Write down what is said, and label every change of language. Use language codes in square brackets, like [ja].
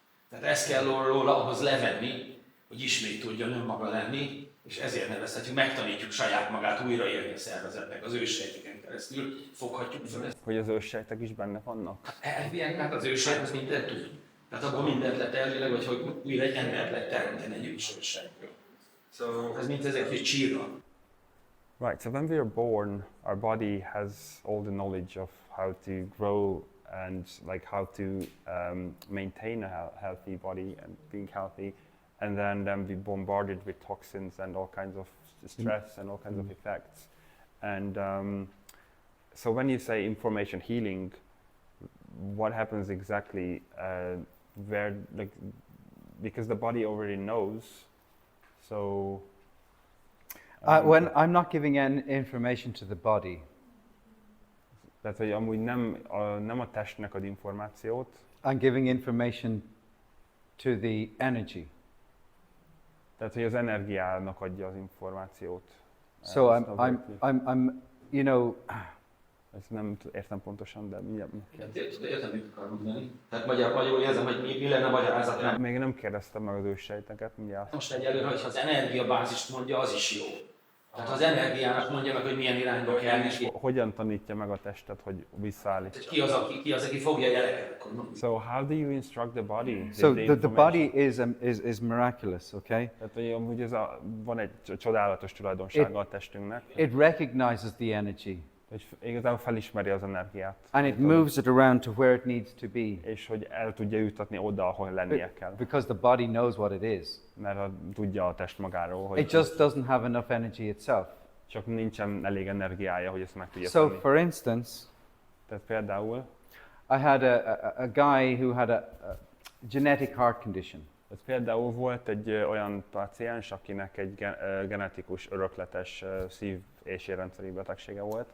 [hu] Tehát ezt kell róla ahhoz levenni, hogy ismét tudjon önmaga lenni, és ezért nevezhetjük, megtanítjuk saját magát újraélni a szervezetnek, az őssejteken keresztül foghatjuk fel ezt. Hogy az őssejtek is benne vannak? Elvileg, hát az ősejt az mindent tud. Tehát abban mindent lehet elvileg, hogy újra egy embert lehet teremteni egy ősejtből. [en] So, [hu] Ez mint ezek kis csírra. [en] Right, so when we are born, our body has all the knowledge of how to grow and like how to maintain a healthy body and being healthy, and then be bombarded with toxins and all kinds of stress and all kinds of effects. And so when you say information healing, what happens exactly? Where like because the body already knows, so. When I'm not giving information to the body, [hu] Tehát, hogy amúgy nem a testnek ad információt, [en] I'm giving information to the energy. [hu] tehát, hogy az energiának adja az információt. [en] So [hu] Ezt a [en] I'm, you know, [hu] ezt nem értem pontosan, de mindjárt. Értem, mit akar mondani. Tehát magyarul érzem, hogy mi lenne a magyarázat, nem. Még nem kérdeztem meg az őssejteket, mindjárt. Most egyelőre, hogyha az energiabázist mondja, az is jó. Tehát az energiának mondja meg, hogy milyen irányba kell neki. Hogyan tanítja meg a testet, hogy visszaállít? Tehát ki az, aki fogja a jeleket? [en] So how do you instruct the body? so the information? body is miraculous, okay? [hu] Tehát, hogy amúgy van egy csodálatos tulajdonsága a testünknek, [en] It recognizes the energy [hu] hogy igazából felismeri az energiát. [en] and it moves it around to where it needs to be [hu] És hogy el tudja jutatni oda, ahol lennie kell. [en] because the body knows what it is. [hu] Mert tudja a test magáról, hogy [en] It just doesn't have enough energy itself. [hu] csak nincsen elég energiája, hogy ezt meg tudja [en] So, [hu] tenni. [en] for instance, [hu] Tehát például, [en] I had a guy who had a genetic heart condition. [hu] volt egy olyan paciens, akinek egy genetikus, örökletes szív- és érrendszeri betegsége volt.